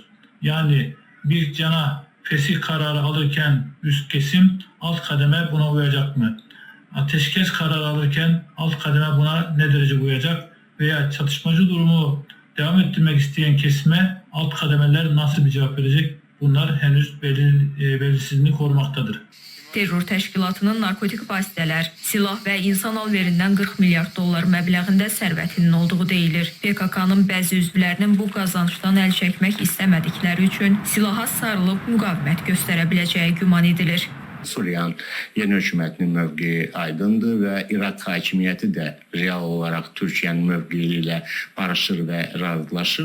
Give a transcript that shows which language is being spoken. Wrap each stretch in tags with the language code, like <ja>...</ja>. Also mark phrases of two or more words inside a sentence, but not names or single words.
<tr>Yani bir cana fesih kararı alırken üst kesim alt kademe buna uyacak mı? Ateşkes kararı alırken alt kademe buna ne derece uyacak veya çatışmacı durumu devam ettirmek isteyen kesime alt kademeler nasıl bir cevap verecek? Bunlar henüz belirsizliğini korumaktadır.</tr> <az>Terror təşkilatının narkotik vasitələr, silah və insan alverindən 40 milyard dollar məbləğində sərvətinin olduğu deyilir. PKK-nın bəzi üzvlərinin bu qazançdan əl çəkmək istəmədikləri üçün silaha sarılıb müqavimət göstərə biləcəyi güman edilir. Suriyanın yeni hökumətinin mövqeyi aydındır və İraq hakimiyyəti də real olaraq Türkiyənin mövqeyi ilə barışır və razılaşır.</az>